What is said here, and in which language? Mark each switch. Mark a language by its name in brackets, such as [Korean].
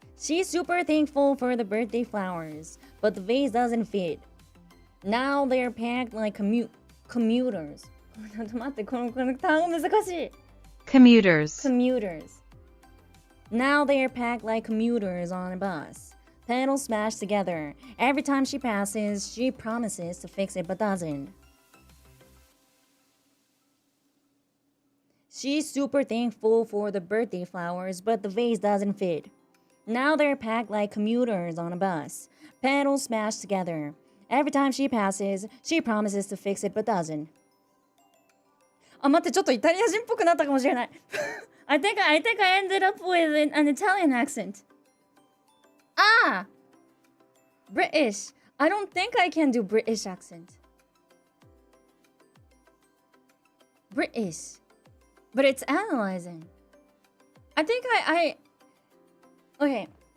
[English] She's super thankful for the birthday flowers, but the vase doesn't fit. Now they're packed like commuters. [Japanese] ちょっと待って、この単語難しい。 [English] Commuters. Now they're packed like commuters on a bus. Pedals smashed together. Every time she passes, she promises to fix it but doesn't. She's super thankful for the birthday flowers, but the vase doesn't fit. Now they're packed like commuters on a bus. Pedals smashed together. Every time she passes, she promises to fix it but doesn't. [Japanese] あ、待って、ちょっとイタリア人っぽくなったかもしれない。 [English] I think I ended up with an Italian accent. Ah! British. I don't think I can do British accent. British. But it's analyzing. I think Okay.